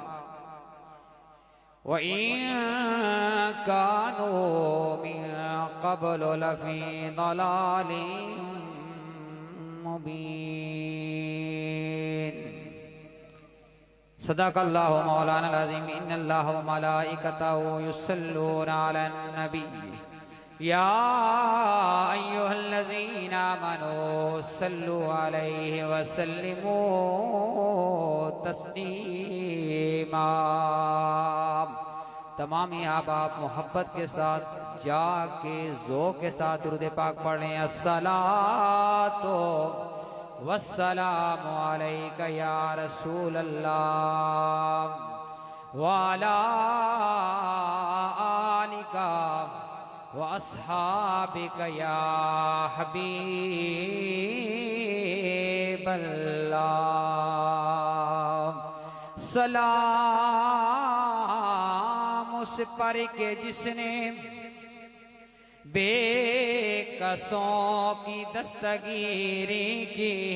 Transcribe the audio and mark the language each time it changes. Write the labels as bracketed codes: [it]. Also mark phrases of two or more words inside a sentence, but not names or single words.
[ar] وإن كانوا من قبل لفي ضلال مبين. صدق الله مولانا العظيم. إن الله وملائكته يصلون على النبي يا أيها الذين آمنوا صلوا عليه وسلموا تسليما. [ur] تمام احباب محبت کے ساتھ جا کے ذوق کے ساتھ درود پاک پڑھ لیں. [ar] الصلاة والسلام عليك يا رسول الله وعلى آلك وأصحابك يا حبيب الله. [ur] سلام اس پر کہ جس نے بیکسوں کی دستگیری کی.